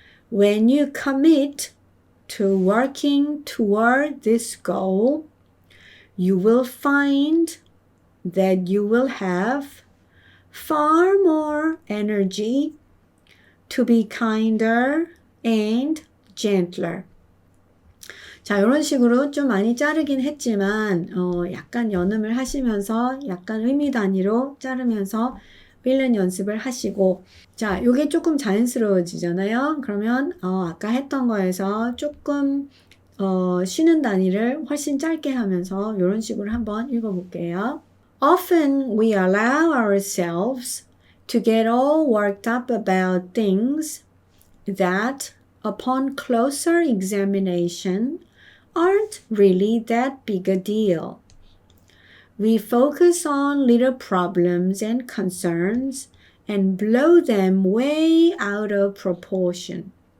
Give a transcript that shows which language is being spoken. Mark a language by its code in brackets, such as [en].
[en] When you commit to working toward this goal, you will find that you will have far more energy to be kinder and gentler. [ko] 자, 이런 식으로 좀 많이 자르긴 했지만 약간 연음을 하시면서 약간 의미 단위로 자르면서 읽는 연습을 하시고, 자, 요게 조금 자연스러워지잖아요. 그러면 아까 했던 거에서 조금 쉬는 단위를 훨씬 짧게 하면서 이런 식으로 한번 읽어볼게요. [en] Often we allow ourselves to get all worked up about things that, upon closer examination, aren't really that big a deal. We focus on little problems and concerns and blow them way out of proportion.